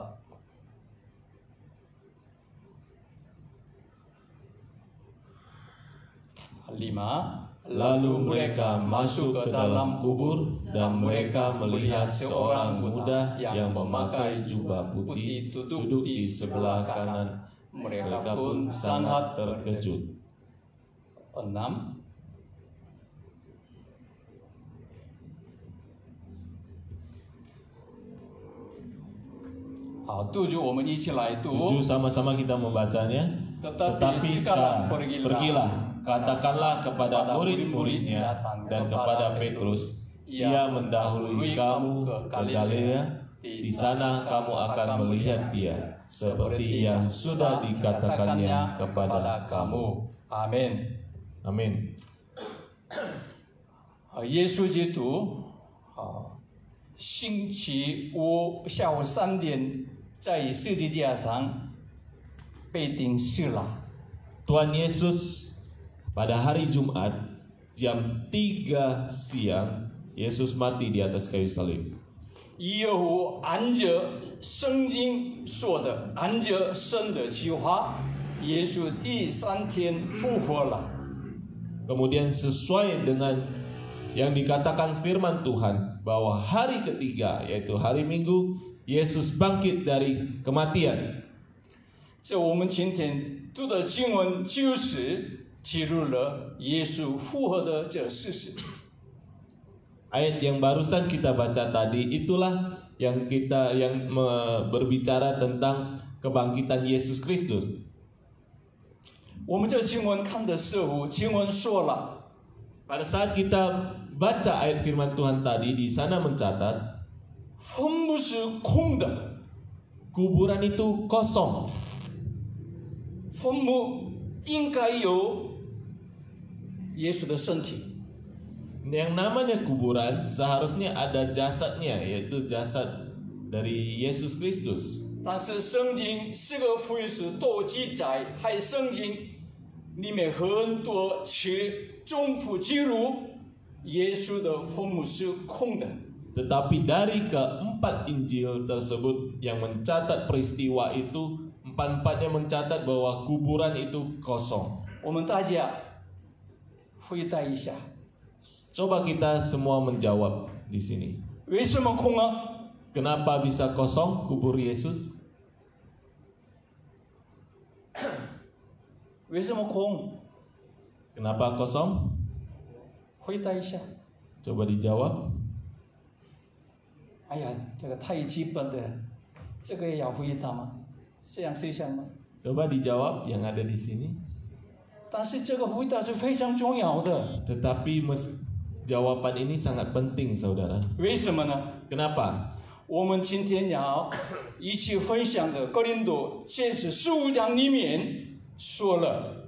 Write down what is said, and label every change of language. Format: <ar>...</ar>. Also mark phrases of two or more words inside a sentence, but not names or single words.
<id>Lalu mereka masuk ke dalam kubur dan mereka melihat seorang muda yang memakai jubah putih duduk di sebelah kanan. Mereka pun sangat terkejut. 6.</id> <zh>好，7我们一起来读。 7</zh> <id>sama-sama kita membacanya. Tetapi sekarang pergilah, katakanlah kepada murid-muridnya dan kepada Petrus, ia mendahului kamu ke Galilea. Di sana kamu akan melihat dia, seperti yang sudah dikatakannya kepada kamu. Amin. Amin.</id> <zh>耶稣基督，星期五下午3点在十字架上被钉死了。</zh> <id>Tuhan Yesus pada hari Jumat jam 3 siang Yesus mati di atas kayu salib.</id> <zh>有按着圣经说的，按着神的计划，耶稣第3天复活了。</zh> <id>Kemudian sesuai dengan yang dikatakan firman Tuhan bahwa hari ketiga yaitu hari Minggu Yesus bangkit dari kematian.</id> <zh>这我们今天读的经文就是记录了耶稣复活的这事实。</zh> <id>Ayat yang barusan kita baca tadi itulah yang berbicara tentang kebangkitan Yesus Kristus.</id> <zh>我们这经文看的时候，经文说了，</zh> <id>Pada saat kita baca ayat firman Tuhan tadi, di sana mencatat</id> <zh>坟墓是空的，</zh> <id>kuburan itu kosong.</id> <zh>坟墓应该有耶稣的身体。</zh> <id>Yang namanya kuburan seharusnya ada jasadnya, yaitu jasad dari Yesus Kristus.</id> <zh>但是圣经四个福音书都记载，还圣经里面很多次重复记录耶稣的坟墓是空的。</zh> <id>Tetapi dari keempat Injil tersebut yang mencatat peristiwa itu, empat-empatnya mencatat bahwa kuburan itu kosong.</id> <zh>我们大家回答一下，</zh> <id>Coba kita semua menjawab di sini.</id> <zh>为什么空啊？</zh> <id>Kenapa bisa kosong kubur Yesus?</id> <zh>为什么空？</zh> <id>Kenapa kosong?</id> <zh>回答一下。</zh> <id>Coba dijawab.</id> <zh>哎呀，这个太基本的，这个也要回答吗？这样是想吗？</zh> <id>Coba dijawab yang ada di sini.</id> <zh>但是这个回答是非常重要的。</zh> <id>Tetapi jawaban ini sangat penting, saudara.</id> <zh>为什么呢？</zh> <id>Kenapa?</id> <zh>我们今天要一起分享的哥林多前书15章里面说了，</zh>